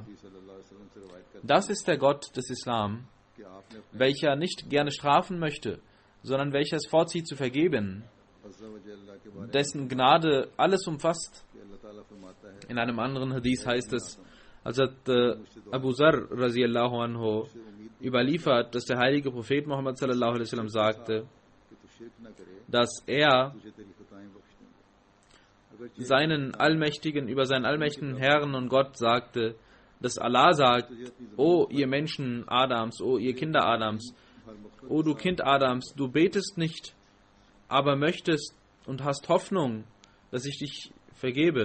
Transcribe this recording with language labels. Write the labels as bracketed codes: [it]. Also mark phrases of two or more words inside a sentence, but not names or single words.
[de] Das ist der Gott des Islam, welcher nicht gerne strafen möchte, sondern welcher es vorzieht zu vergeben, dessen Gnade alles umfasst. In einem anderen Hadith heißt es, als Abu Zar [ar] رضي الله عنه [de] überliefert, dass der heilige Prophet Muhammad [ar] صلى الله عليه وسلم [de] sagte, dass er über seinen allmächtigen Herrn und Gott sagte, dass Allah sagt, O ihr Menschen Adams, O ihr Kinder Adams, O du Kind Adams, du betest nicht, aber möchtest und hast Hoffnung, dass ich dich vergebe.